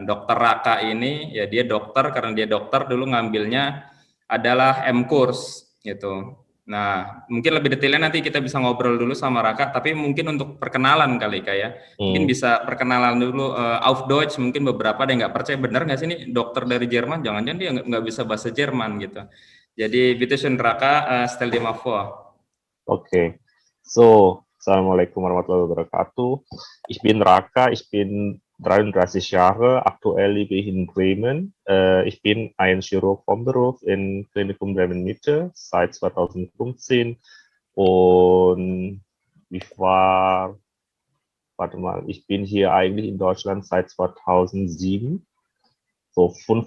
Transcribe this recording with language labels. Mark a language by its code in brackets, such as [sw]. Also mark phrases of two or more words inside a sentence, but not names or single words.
[id] Dokter Raka ini, ya dia dokter, karena dia dokter dulu ngambilnya adalah M-Course gitu. Nah, mungkin lebih detailnya nanti kita bisa ngobrol dulu sama Raka, tapi mungkin untuk perkenalan kali Kak ya. Mungkin bisa perkenalan dulu, [de] auf Deutsch, [id] mungkin beberapa ada yang nggak percaya, bener nggak sih ini dokter dari Jerman, jangan-jangan dia nggak bisa bahasa Jerman gitu. Jadi, [de] bitte schön Raka, stell dir mal vor. [en] Okay, so, [ar] Assalamualaikum warahmatullahi wabarakatuh. [de] Ich bin Raka, ich bin 33 Jahre, aktuell lebe ich in Bremen. Ich bin ein Chirurg vom Beruf in Klinikum Bremen Mitte seit 2015 und ich bin hier eigentlich in Deutschland seit 2007, so 5.